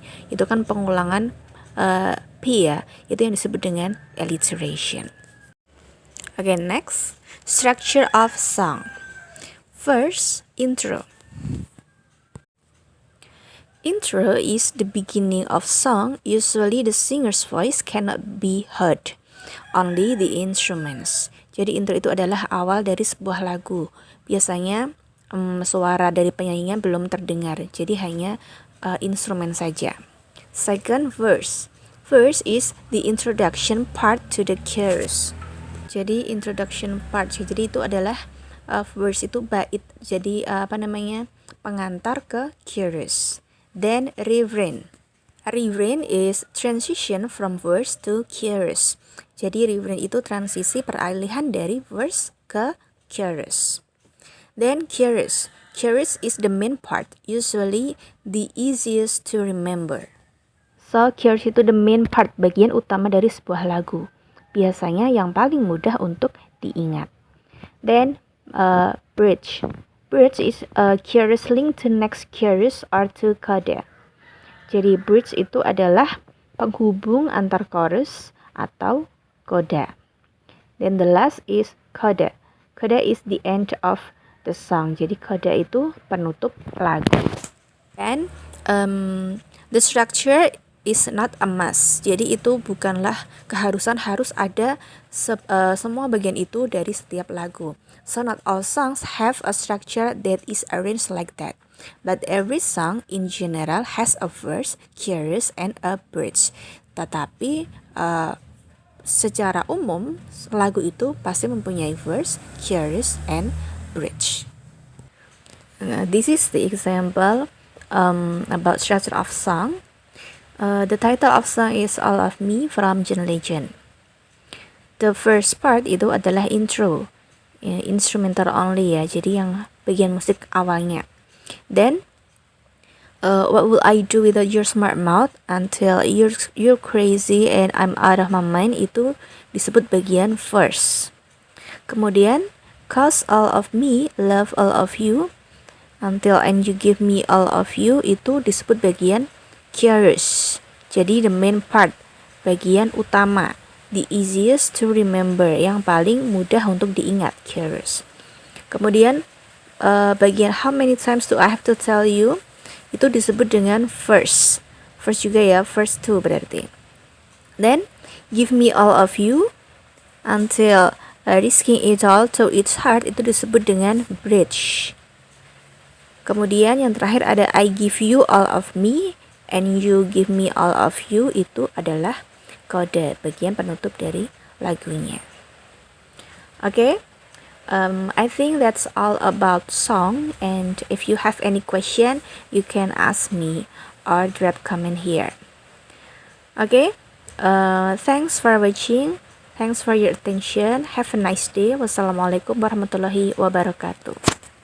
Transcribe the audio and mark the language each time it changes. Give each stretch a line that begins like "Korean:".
Indonesian: Itu kan pengulangan p ya. Itu yang disebut dengan alliteration.
English: Okay, next, structure of song. First, intro. Intro is the beginning of song. Usually the singer's voice cannot be heard, only the instruments.
Indonesian: Jadi intro itu adalah awal dari sebuah lagu. Biasanya suara dari penyanyinya belum terdengar, jadi hanya instrumen saja.
English: Second, verse. Verse is the introduction part to the chorus.
Indonesian: Jadi
English: introduction part,
Indonesian: jadi itu adalah verse itu bait, jadi pengantar ke chorus.
English: Then refrain. Refrain is transition from verse to chorus.
Indonesian: Jadi refrain itu transisi peralihan dari verse ke chorus.
English: Then chorus. Chorus is the main part, usually the easiest to remember. So chorus
Indonesian: itu
English: the main part,
Indonesian: bagian utama dari sebuah lagu. Biasanya yang paling mudah untuk diingat. Then bridge.
English: Bridge is a chorus link to next chorus or to coda.
Indonesian: Jadi bridge itu adalah penghubung antar chorus atau coda.
English: Then the last is coda. Coda is the end of the song.
Indonesian: Jadi coda itu penutup lagu.
English: And the structure is not a must.
Indonesian: Jadi itu bukanlah keharusan harus ada semua bagian itu dari setiap lagu.
English: So not all songs have a structure that is arranged like that. But every song in general has a verse, chorus, and a bridge.
Indonesian: Tetapi secara umum lagu itu pasti mempunyai verse, chorus, and bridge.
English: This is the example about structure of song. The title of song is All of Me from John Legend. The first part
Indonesian: itu adalah intro,
English: instrumental only
Indonesian: ya, jadi yang bagian musik awalnya.
English: Then what will I do without your smart mouth until you're crazy and I'm out of my mind,
Indonesian: itu disebut bagian verse. Kemudian
English: cause all of me, love all of you until and you give me all of you,
Indonesian: itu disebut bagian chorus. Jadi
English: the main part,
Indonesian: bagian utama,
English: the easiest to remember,
Indonesian: yang paling mudah untuk diingat, chorus. Kemudian bagian
English: how many times do I have to tell you,
Indonesian: itu disebut dengan verse. Verse juga ya, verse 2 berarti.
English: Then give me all of you until risking it all to its heart,
Indonesian: itu disebut dengan bridge. Kemudian yang terakhir ada
English: I give you all of me and you give me all of you,
Indonesian: itu adalah coda, bagian penutup dari lagunya.
English: Okay, I think that's all about song, and if you have any question you can ask me or drop comment here. Okay, thanks for watching, thanks for your attention, have a nice day. Wassalamualaikum warahmatullahi wabarakatuh.